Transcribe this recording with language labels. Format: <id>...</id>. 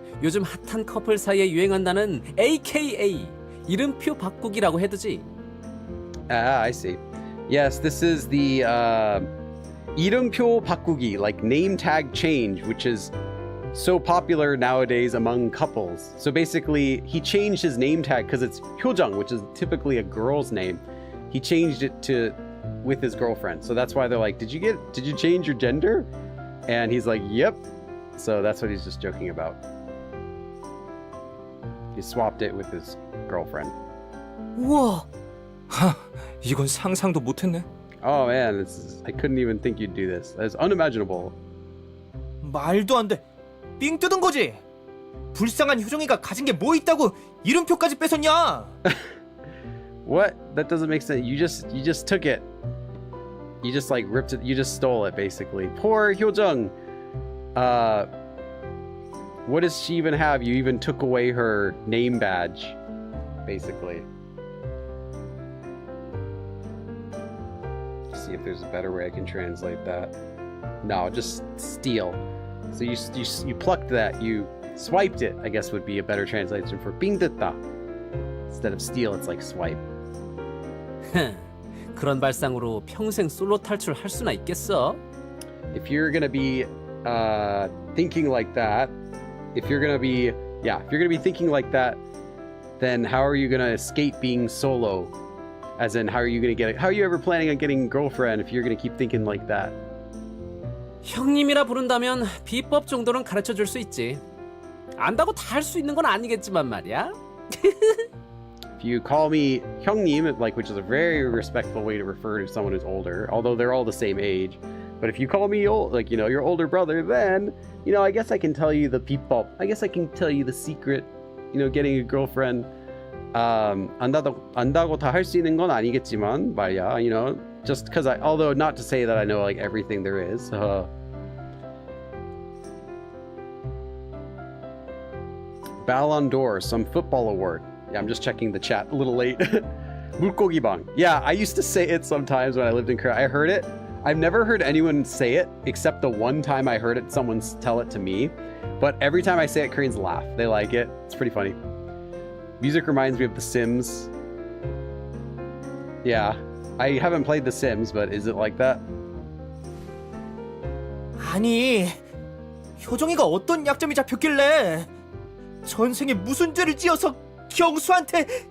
<ko>요즘 핫한 커플 사이에 유행한다는 AKA 이름표 바꾸기라고 해두지.</ko> <en>Ah, I see. Yes, this is the 이름표 바꾸기, like name tag change, which is so popular nowadays among couples. So basically, he changed his name tag because it's 효정, which is typically a girl's name. He changed it to with his girlfriend. So that's why they're like, did you change your gender? And he's like, yep. So that's what he's just joking about. He swapped it with his girlfriend.</en> <ko>우와, 하, 이건 상상도 못했네.</ko> <en>Oh man, I couldn't even think you'd do this. That's unimaginable.</en> <ko>말도 안 돼. 삥 뜯은 거지? 불쌍한 효정이가 가진 게 뭐 있다고 이름표까지 뺏었냐?</ko> <en>What? That doesn't make sense. You just took it. You just like ripped it. You just stole it basically. Poor Hyojung. What does she even have? You even took away her name badge, basically. See if there's a better way I can translate that. No, just steal. So you plucked that. You swiped it, I guess would be a better translation for 삥뜯다. Instead of steal, it's like swipe.</en> <ko>그런 발상으로 평생 솔로 탈출할 수나 있겠어?</ko> <en>If you're gonna be thinking like that, if you're gonna be thinking like that, then how are you gonna escape being solo? As in, how are you ever planning on getting a girlfriend if you're gonna keep thinking like that?</en> <ko>형님이라 부른다면 비법 정도는 가르쳐 줄 수 있지. 안다고 다 할 수 있는 건 아니겠지만 말이야.</ko> <en>If you call me 형님, like, which is a very respectful way to refer to someone who's older, although they're all the same age. But if you call me old, like, you know, your older brother, then, you know, I guess I can tell you the 비법. I guess I can tell you the secret, you know, getting a girlfriend.</en> <ko>안다고 다 할 수 있는 건 아니겠지만 말이야,</ko> <en>you know, just because although not to say that I know like everything there is. Ballon d'Or, some football award. Yeah, I'm just checking the chat a little late.</en> <ko>물고기방.</ko> <en>Yeah, I used to say it sometimes when I lived in Korea. I heard it. I've never heard anyone say it except the one time I heard it, someone tell it to me. But every time I say it, Koreans laugh. They like it. It's pretty funny. Music reminds me of The Sims. Yeah, I haven't played The Sims, but is it like that?</en> <ko>아니, 효정이가 어떤 약점이 잡혔길래 전생에 무슨 죄를 지어서 경수한테</ko>